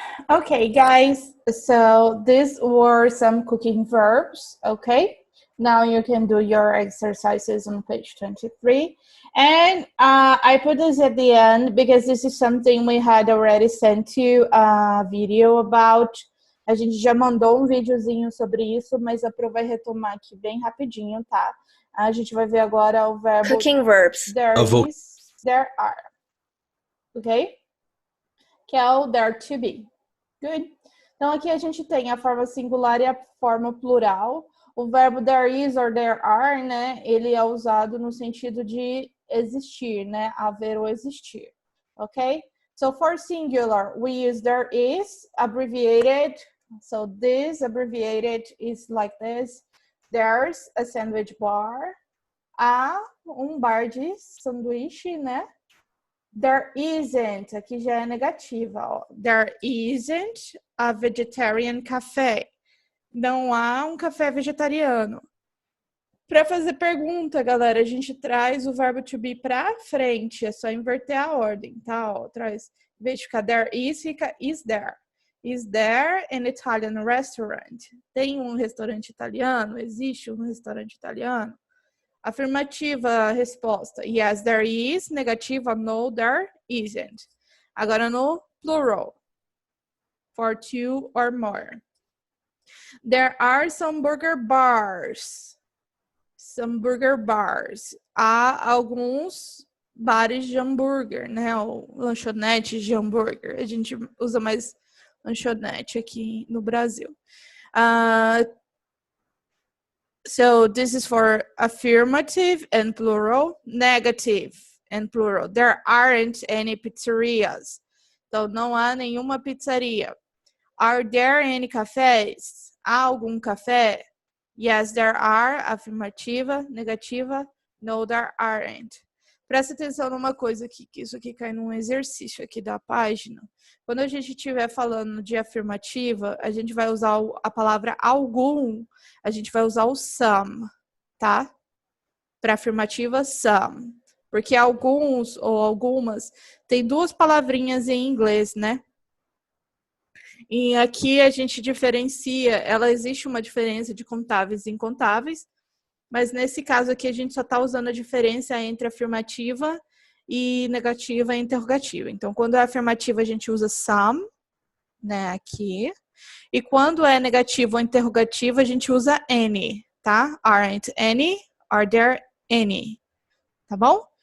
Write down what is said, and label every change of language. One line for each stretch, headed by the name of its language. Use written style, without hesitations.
English: Okay, guys, so these were some cooking verbs, okay? Now you can do your exercises on page 23. And I put this at the end because this is something we had already sent you a video about.
Portuguese: A gente já mandou um videozinho sobre isso, mas a Pro vai retomar aqui bem rapidinho, tá? A gente vai ver agora o verbo...
English: Cooking verbs. There is, there are. Ok?
Portuguese: Que é o
English: there to be.
Portuguese: Good. Então, aqui a gente tem a forma singular e a forma plural. O verbo
English: there is or there are,
Portuguese: né? Ele é usado no sentido de existir, né? Haver ou existir. Ok?
English: So, for singular, we use there is, abbreviated. So, this abbreviated is like this. There's a sandwich bar.
Portuguese: Há um bar de sanduíche, né?
English: There isn't,
Portuguese: aqui já é negativa, ó.
English: There isn't a vegetarian cafe.
Portuguese: Não há um café vegetariano. Para fazer pergunta, galera, a gente traz o verbo to be para frente. É só inverter a ordem, tá? Ó, traz, em vez de ficar
English: there is,
Portuguese: fica
English: is there. Is there an Italian restaurant?
Portuguese: Tem um restaurante italiano? Existe um restaurante italiano? Afirmativa, resposta.
English: Yes, there is.
Portuguese: Negativa,
English: no, there isn't.
Portuguese: Agora no plural.
English: For two or more. There are some burger bars. Some burger bars.
Portuguese: Há alguns bares de hambúrguer, né? Ou lanchonetes de hambúrguer. A gente usa mais lanchonete aqui no Brasil.
English: So this is for affirmative and plural, negative and plural. There aren't any pizzerias.
Portuguese: Então, não há nenhuma pizzaria.
English: Are there any cafés?
Portuguese: Há algum café?
English: Yes, there are.
Portuguese: Afirmativa, negativa.
English: No, there aren't.
Portuguese: Presta atenção numa coisa aqui, que isso aqui cai num exercício aqui da página. Quando a gente estiver falando de afirmativa, a gente vai usar a palavra algum, a gente vai usar o some, tá? Para afirmativa, some. Porque alguns ou algumas tem duas palavrinhas em inglês, né? E aqui a gente diferencia, existe uma diferença de contáveis e incontáveis, mas nesse caso aqui a gente só está usando a diferença entre afirmativa e negativa e interrogativa. Então, quando é afirmativa, a gente usa some, né, aqui. E quando é negativa ou interrogativa, a gente usa any, tá?
English: Aren't any, are there any,
Portuguese: tá bom?